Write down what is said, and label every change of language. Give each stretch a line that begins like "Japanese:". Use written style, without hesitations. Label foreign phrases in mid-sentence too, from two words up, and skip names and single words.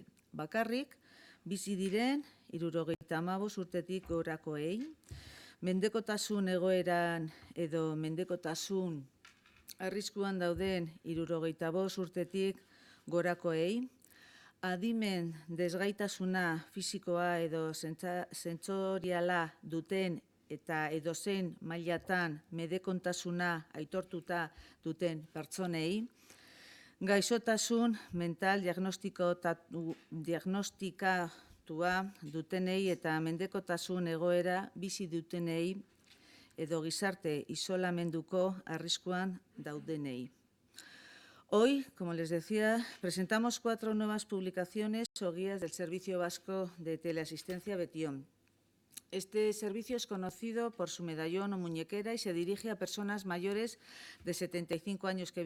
Basque: Bakarrik, bizi diren 75 urtetik gorakoei, mendekotasun egoeran edo mendekotasun arriskuan dauden 75 urtetik gorakoei, adimen desgaitasuna fisikoa edo sentsoriala duten eta edozein mailatan medekontasuna aitortuta duten pertsonei, gaixotasun mental diagnostikatua dutenei eta mendekotasun egoera bizi dutenei edo gizarte isolamenduko arriskuan daudenei.
Spanish: Hoy, como les decía, presentamos 4 nuevas publicaciones o guías del Servicio Vasco de Teleasistencia Betion. Este servicio es conocido por su medallón o muñequera y se dirige a personas mayores de 75 años que